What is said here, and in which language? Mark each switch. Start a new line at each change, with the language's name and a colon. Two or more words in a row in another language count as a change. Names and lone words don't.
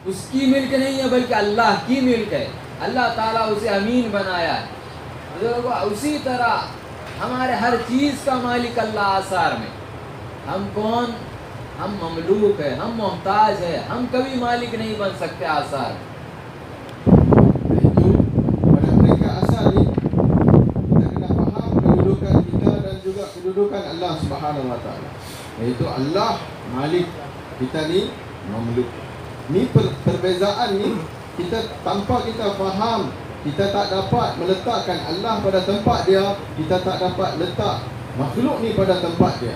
Hindi: उसकी मिल्क नहीं है बल्कि अल्लाह की मिल्क है। अल्लाह ताला उसे अमीन बनाया है। बुजुर्गों, उसी तरह हमारे हर चीज़ का मालिक अल्लाह आसार में। हम कौन? हम ममलूक है, हम मोहताज है, हम कभी मालिक नहीं बन सकते आसार।
Malay: Itu pada mereka asal ni kita kena faham kedudukan kita dan juga kedudukan Allah
Arabic: سبحانه وتعالى.
Malay: Iaitu Allah Malik, kita ni mamluk. Ni perbezaan ni kita tanpa kita faham, kita tak dapat meletakkan Allah pada tempat dia, kita tak dapat letak makhluk ni pada tempat dia.